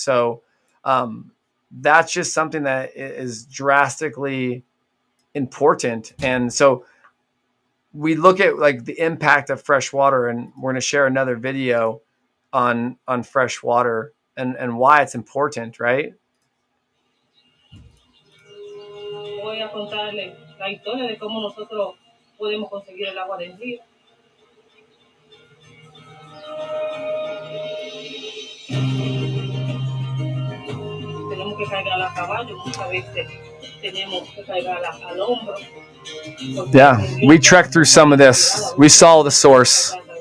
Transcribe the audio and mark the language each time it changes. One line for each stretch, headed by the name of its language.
English: So that's just something that is drastically important. And so we look at like the impact of fresh water, and we're going to share another video on fresh water and why it's important, right?
Spanish: Voy a contarle la historia de cómo nosotros podemos conseguir el agua del río. Tenemos que cargarla a caballo, muchas veces tenemos que cargarla al hombro.
English: Yeah, we trekked through some of this. We saw the source.